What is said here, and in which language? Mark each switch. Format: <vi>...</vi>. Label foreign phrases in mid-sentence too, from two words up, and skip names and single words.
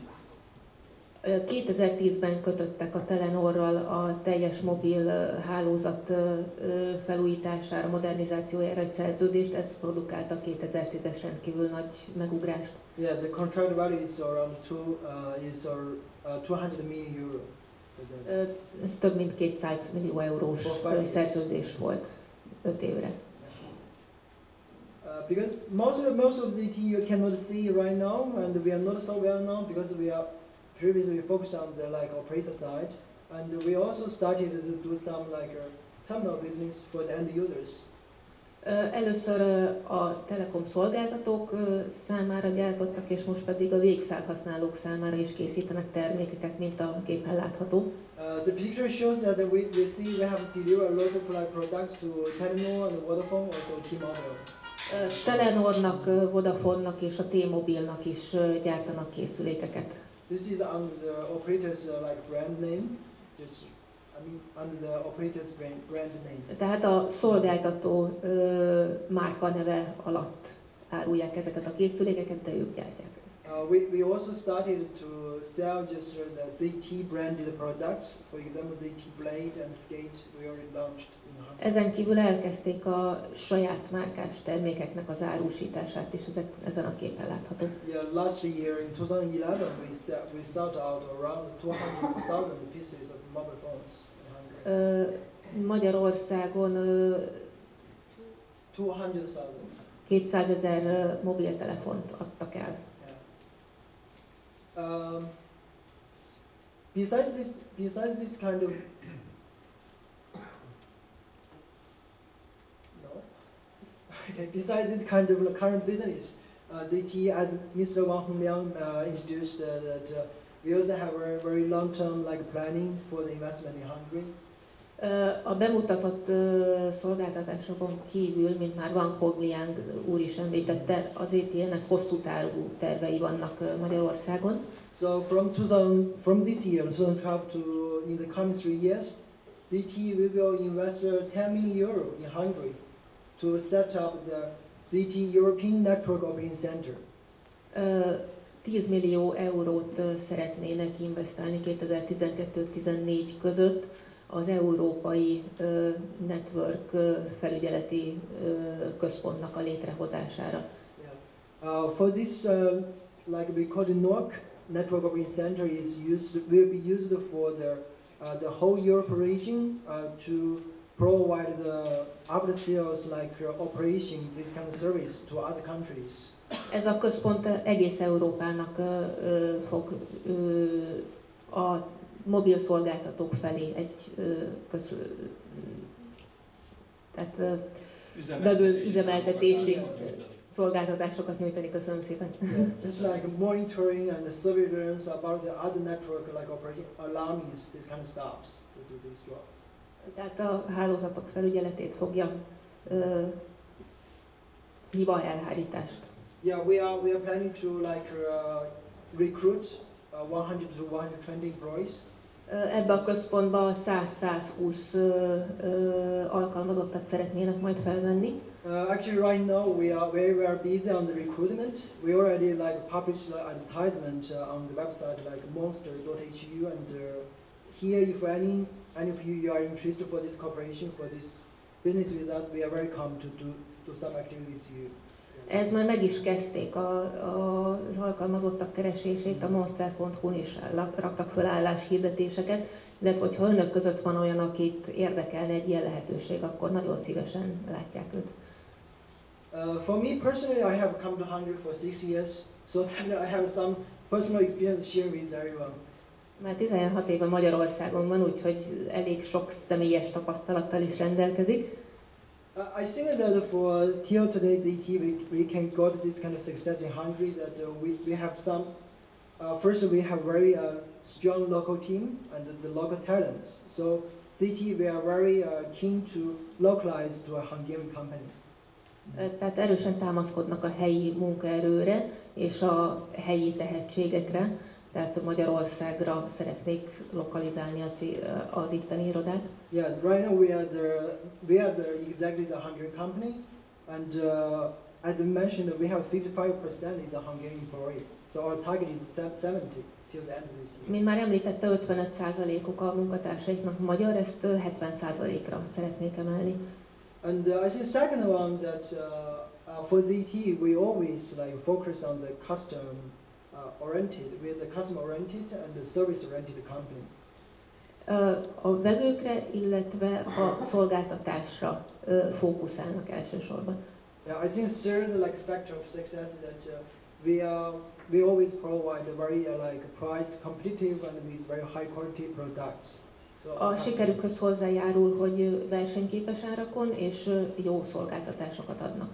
<hu>2010-ben kötöttek a Telenorral a teljes mobil hálózat felújítására, modernizációjára egy szerződést, ez produkálta 2010-es rendkívül nagy megugrást.</hu> <en>Yeah, the contract value is around 200 million euro.</en> <hu>Ez több mint 200 millió eurós szerződés volt 5 évre.</hu> <en>Because most of ZTE you cannot see right now, and we are not so well known because we are previously focused on the like operator side, and we also started to do some like terminal business for the end users.</en> <hu>Először a telekom szolgáltatók számára gyártottak, és most pedig a végfelhasználók számára is készítenek termékeket, mint a képen látható.</hu> <en>The picture shows that we have delivered a lot of like products to Telenor and Vodafone, also T-Mobile.</en> <hu>Telenornak, Vodafonnak és a T-Mobilnak is gyártanak készülékeket.</hu> <en>This is under the operator's like brand name. Under the operator's brand name.</en> <hu>Tehát a szolgáltató márka neve alatt árulják ezeket a készülékeket, de ők gyártják.</hu> <en>We also started to sell just the ZTE branded products. For example, ZTE Blade and Skate we already launched in Hungary.</en> <hu>Ezen kívül elkezdték a saját márkás termékeknek az árusítását, és ezek ezen a képen látható.</hu> <en>Yeah, last year in 2011 we sold out around 200,000 pieces of mobile phones in Hungary.</en> <hu>Magyarországon 200,000. 200 000 mobiltelefont adtak el.</hu> <en>Besides this kind of besides this kind of current business, ZTE, as Mr. Wang Hongliang introduced, that we also have a very long-term like planning for the investment in Hungary.</en> <hu>A bemutatott szolgáltatásokon kívül, mint már Wang Hongliang úr is említette, az ZTE-nek hosszú távú tervei vannak Magyarországon.</hu> <en>So from this year, 2012 to in the coming 3 years, ZTE will invest 10 million euro in Hungary to set up the ZTE European Network Operating Center.</en> <hu>10 millió eurót szeretnének investálni 2012-14 között az Európai Network felügyeleti központnak a létrehozására.</hu> <en>Yeah. For this, like we call the NOC, Network Operating Center, will be used for the whole Europe region to provide the after sales like operation, this kind of service to other countries.</en> <hu>Ez a központ egész Európának fog a mobil szolgáltatók felé egy üzemeltetési szolgáltatásokat nyújtani. Köszönöm szépen.</hu> <en>Just like monitoring and the surveillance about the other network, like operating alarms, this kind of stops to do this job.</en> <hu>Tehát a hálózatok felügyeletét fogja hiba elhárítást.</hu> <en>Yeah, we are planning to like recruit 100 to 120 employees.</en> <hu>Ebbe a központba 100-120 alkalmazottat szeretnének majd felvenni.</hu> <en>Actually, right now we are very busy on the recruitment. We already like published the advertisement on the website like monster.hu, and here, if any of you are interested for this cooperation, for this business with us, we are welcome to do some activity with you.</en> <hu>Ez már meg is kezdték az alkalmazottak keresését, a monster.hu-n is raktak föl álláshirdetéseket, illetve hogyha önök között van olyan, akit érdekelne egy ilyen lehetőség, akkor nagyon szívesen látják őt.</hu> <en>For me personally, I have come to Hungary for 6 years, so I have some personal experience to share with everyone.</en> <hu>Már 16 éve Magyarországon van, úgyhogy elég sok személyes tapasztalattal is rendelkezik.</hu> <en>I think that for here today ZTE, we can got this kind of success in Hungary, that we have some, first we have very strong local team and the local talents. So ZTE, we are very keen to localize to a Hungarian company.</en> <hu>Tehát erősen támaszkodnak a helyi munkaerőre és a helyi tehetségekre, tehát Magyarországra szeretnék lokalizálni az itteni irodát.</hu> <en>Yeah, right now we are exactly the Hungarian company, and as I mentioned, we have 55% is a Hungarian employee. So our target is 70 till the end of this year.</en> <hu>Mint már említette, 55%-uk a munkatársaiknak magyar, ezt 70%-ra szeretnék emelni.</hu> <en>And I think second one that for ZTE we always like focus on the customer oriented and the service oriented company.</en> <hu>A vevőkre, illetve a szolgáltatásra fókuszálnak elsősorban.</hu> <en>Yeah, I think third like factor of success is that we always provide a very like price competitive and with very high quality products.</en> <hu>A sikerükhöz hozzájárul, hogy versenyképes árakon és jó szolgáltatásokat adnak.</hu>